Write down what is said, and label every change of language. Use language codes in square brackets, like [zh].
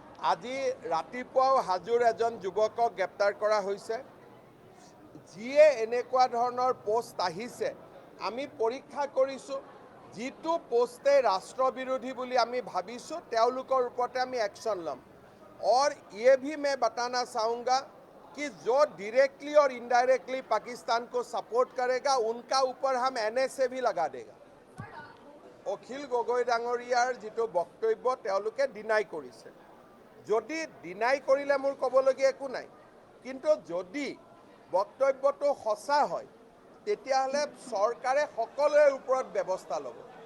[as] আজি ৰাতিপুৱাও হাজোৰ এজন যুৱকক গ্ৰেপ্তাৰ কৰা হৈছে। যিয়ে এনেকুৱা ধৰণৰ পোষ্ট আহিছে আমি পৰীক্ষা কৰিছোঁ, যিটো পোষ্টে ৰাষ্ট্ৰবিৰোধী বুলি আমি ভাবিছোঁ তেওঁলোকৰ ওপৰতে আমি एक्शन ল'ম। [hi] और ये भी मैं बताना चाहूँगा कि जो डायरेक्टली और इनडायरेक्टली पाकिस्तान को सपोर्ट करेगा उनका ऊपर हम NSA भी लगा देगा। [as] অখিল গগৈ ডাঙৰীয়াৰ যিটো বক্তব্য তেওঁলোকে ডিনাই কৰিছে। যদি ডিনাই কৰিলে মোৰ ক'বলগীয়া একো নাই, কিন্তু যদি বক্তব্যটো সঁচা হয় তেতিয়াহ'লে চৰকাৰে সকলোৰে ওপৰত ব্যৱস্থা ল'ব।